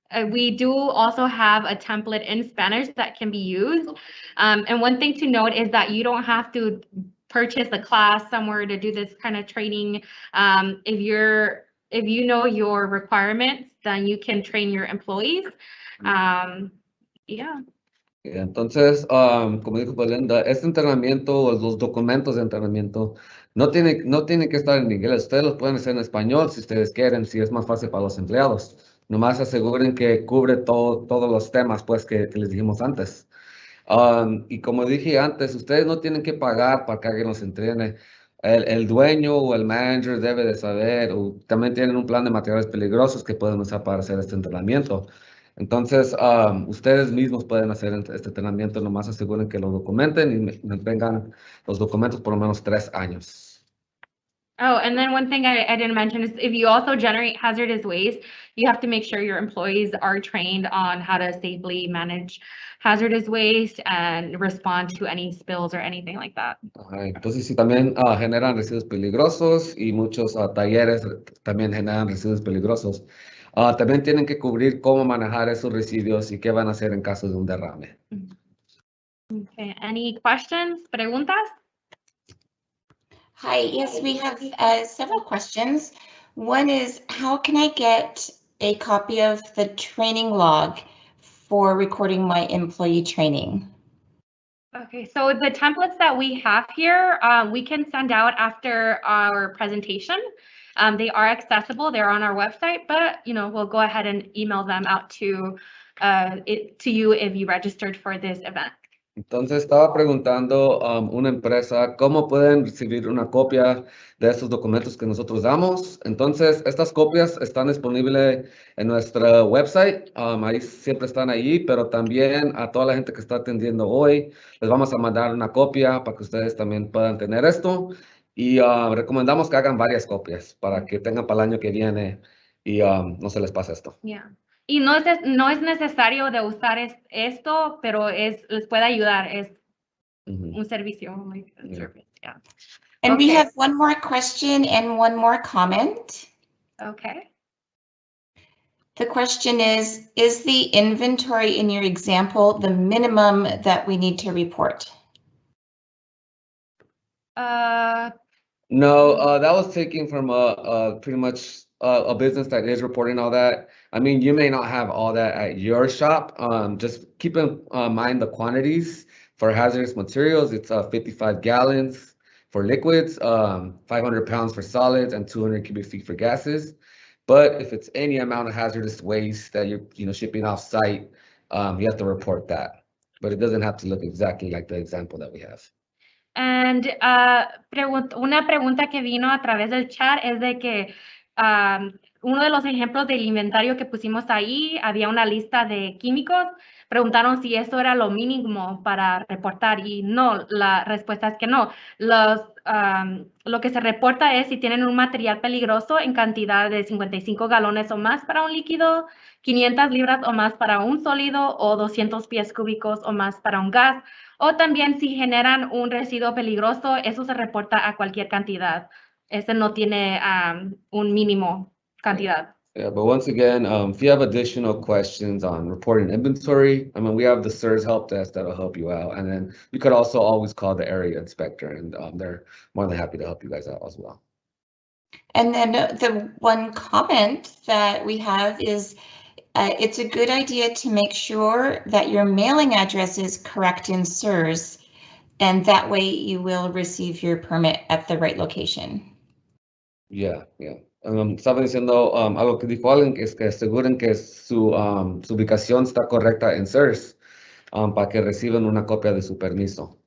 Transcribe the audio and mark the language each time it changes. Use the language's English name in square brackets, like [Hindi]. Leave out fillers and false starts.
[English] We do also have a template in Spanish that can be used. And one thing to note is that you don't have to purchase a class somewhere to do this kind of training. If you know your requirements, then you can train your employees. Yeah. [Spanish] Entonces, como dijo Belinda, este entrenamiento, los documentos de entrenamiento, no tienen que estar en inglés. Ustedes los pueden hacer en español si ustedes quieren, si es más fácil para los empleados. Nomás aseguren que cubre todos los temas pues, que les dijimos antes. Y como dije antes, ustedes no tienen que pagar para que alguien los entrene. El dueño o el manager debe de saber, o también tienen un plan de materiales peligrosos que pueden usar para hacer este entrenamiento. Entonces, ustedes mismos pueden hacer este entrenamiento, nomás aseguren que lo documenten y mantengan los documentos por lo menos 3 años. [English] Oh, and then one thing I didn't mention is if you also generate hazardous waste, you have to make sure your employees are trained on how to safely manage hazardous waste and respond to any spills or anything like that. [Spanish] Entonces, sí, también generan residuos peligrosos y muchos talleres también generan residuos peligrosos. También tienen que cubrir cómo manejar esos residuos y qué van a hacer en caso de un derrame. [English] Okay, any questions? [Spanish] Preguntas? [English] Hi, yes, we have several questions. One is, how can I get a copy of the training log for recording my employee training? Okay, so the templates that we have here, we can send out after our presentation. They are accessible, they're on our website, but we'll go ahead and email them out to you if you registered for this event. [Spanish] Entonces estaba preguntando una empresa cómo pueden recibir una copia de estos documentos que nosotros damos. Entonces estas copias están disponibles en nuestra website, ahí siempre están ahí, pero también a toda la gente que está atendiendo hoy les vamos a mandar una copia para que ustedes también puedan tener esto y recomendamos que hagan varias copias para que tengan para el año que viene y no se les pase esto. [English] Yeah. [Spanish] Y no es necesario de usar esto, pero les puede ayudar, es un servicio, [English] like a service, yeah. And we Okay. have one more question and one more comment. Okay. The question is the inventory in your example the minimum that we need to report? No, that was taken from pretty much a business that is reporting all that. I mean, you may not have all that at your shop. Just keep in mind the quantities for hazardous materials. It's 55 gallons for liquids, 500 pounds for solids, and 200 cubic feet for gases. But if it's any amount of hazardous waste that you're shipping off site, you have to report that. But it doesn't have to look exactly like the example that we have. [Spanish] And una pregunta que vino a través del chat es de que uno de los ejemplos del inventario que pusimos ahí, había una lista de químicos. Preguntaron si eso era lo mínimo para reportar y no, la respuesta es que no. Lo que se reporta es si tienen un material peligroso en cantidad de 55 galones o más para un líquido, 500 libras o más para un sólido o 200 pies cúbicos o más para un gas. O también si generan un residuo peligroso, eso se reporta a cualquier cantidad. Ese no tiene un mínimo cantidad. [English] Yeah, but once again, if you have additional questions on reporting inventory, I mean, we have the CERS help desk that'll help you out. And then you could also always call the area inspector, and they're more than happy to help you guys out as well. And then the one comment that we have is it's a good idea to make sure that your mailing address is correct in CERS, and that way you will receive your permit at the right location. Yeah. [Spanish] Estaba diciendo algo que dijo alguien, que es que aseguren que su ubicación está correcta en CERS para que reciban una copia de su permiso.